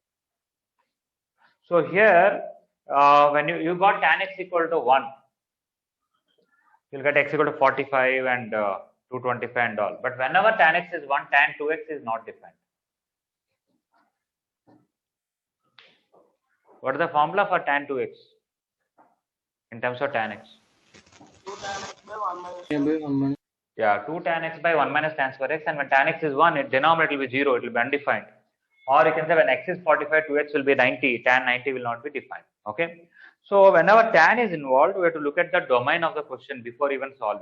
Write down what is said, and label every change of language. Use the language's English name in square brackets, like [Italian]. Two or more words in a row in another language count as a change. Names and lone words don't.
[English] So here, when you got tan x equal to 1, you'll get x equal to 45 and 225 and all. But whenever tan x is 1, tan 2x is not defined. What is the formula for tan 2x in terms of tan x? 2 tan x by 1 minus Yeah, by 1 minus. Yeah, 2 tan x by 1 minus tan square x, and when tan x is 1, its denominator will be 0, it will be undefined. Or you can say when x is 45, 2x will be 90, tan 90 will not be defined. Okay. So whenever tan is involved, we have to look at the domain of the question before even solving.